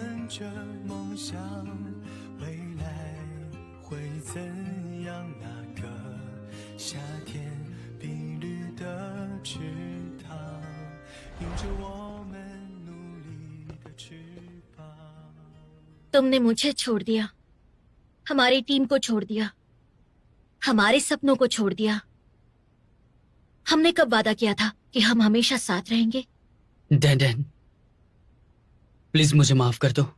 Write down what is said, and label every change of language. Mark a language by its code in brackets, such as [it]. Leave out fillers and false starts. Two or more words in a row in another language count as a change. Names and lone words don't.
[zh] 着梦想，未来会怎样？那个夏天，碧绿的池塘，有着我们努力的翅膀。 [hi] तुमने मुझे छोड़ दिया, हमारी टीम को छोड़ दिया, हमारे सपनों को छोड़ दिया। हमने कब वादा किया था कि हम हमेशा साथ रहेंगे? डैन, प्लीज मुझे माफ कर दो।